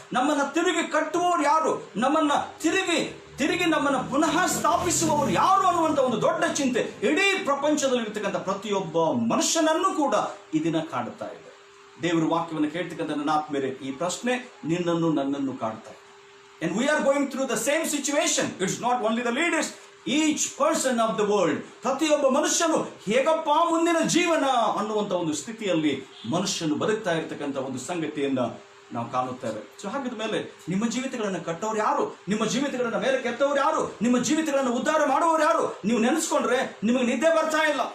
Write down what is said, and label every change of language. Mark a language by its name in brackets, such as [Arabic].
[Kannada] ನಮ್ಮನ್ನ ತಿರುಗಿ ಕಟ್ಟುವವರು ಯಾರು? ನಮ್ಮನ್ನ ತಿರುಗಿ ನಮ್ಮನ್ನು ಪುನಃ ಸ್ಥಾಪಿಸುವವರು ಯಾರು ಅನ್ನುವಂಥ ಒಂದು ದೊಡ್ಡ ಚಿಂತೆ ಇಡೀ ಪ್ರಪಂಚದಲ್ಲಿ ಇರ್ತಕ್ಕಂಥ ಪ್ರತಿಯೊಬ್ಬ ಮನುಷ್ಯನನ್ನು ಕೂಡ ಈ ದಿನ ಕಾಡುತ್ತಾ ಇದೆ. ದೇವರ ವಾಕ್ಯವನ್ನು ಕೇಳ್ತಕ್ಕಂಥ ನನ್ನ ಆತ್ಮೀಯರೇ, ಈ ಪ್ರಶ್ನೆ ನಿನ್ನನ್ನು ನನ್ನನ್ನು ಕಾಡ್ತಾ ಇದೆ. [English] And we are going through the same situation. It's not only the leaders, each person of the world. [Kannada] ಪ್ರತಿಯೊಬ್ಬ ಮನುಷ್ಯನು ಹೇಗಪ್ಪ ಮುಂದಿನ ಜೀವನ ಅನ್ನುವಂಥ ಒಂದು ಸ್ಥಿತಿಯಲ್ಲಿ ಮನುಷ್ಯನು ಬದುಕ್ತಾ ಇರ್ತಕ್ಕಂಥ ಒಂದು ಸಂಗತಿಯನ್ನ ನಾವು ಕಾಣುತ್ತೇವೆ. ಸೊ ಹಾಗಿದ ಮೇಲೆ ನಿಮ್ಮ ಜೀವಿತಗಳನ್ನು ಕಟ್ಟೋರು ಯಾರು? ನಿಮ್ಮ ಜೀವಿತಗಳನ್ನ ಮೇಲೆ ಕೆತ್ತವ್ರು ಯಾರು? ನಿಮ್ಮ ಜೀವಿತಗಳನ್ನು ಉದ್ಧಾರ ಮಾಡುವವರು ಯಾರು? ನೀವು ನೆನೆಸ್ಕೊಂಡ್ರೆ ನಿಮಗೆ ನಿದ್ದೆ ಬರ್ತಾ ಇಲ್ಲ.